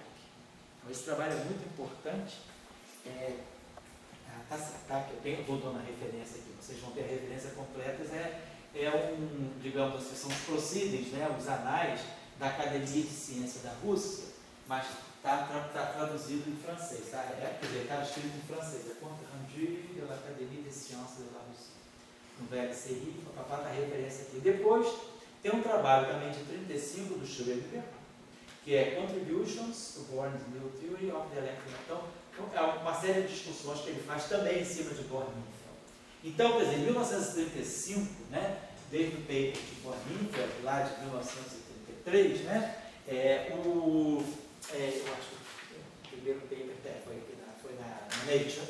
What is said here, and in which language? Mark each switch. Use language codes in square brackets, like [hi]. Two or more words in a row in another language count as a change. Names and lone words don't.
[pt] Então, esse trabalho é muito importante. Eu vou dando a referência aqui, vocês vão ter a referência completa. Digamos assim, são os proceedings, né, os anais da Academia de Ciência da Rússia, mas está traduzido em francês, tá? Quer dizer, está escrito em francês, é [fr] Compte rendu de l'Académie des Sciences de la Russie. [pt] No VLCI, para dar a referência aqui. Depois, tem um trabalho também de 1935 do Schrödinger, que é [en] Contributions to Born's New Theory of the Electron. [pt] Então, é uma série de discussões que ele faz também em cima de Born-Infeld. Então, por exemplo, em 1935, né, desde o paper de Born-Infeld, lá de 1933, né, eu acho que o primeiro paper foi na Nature.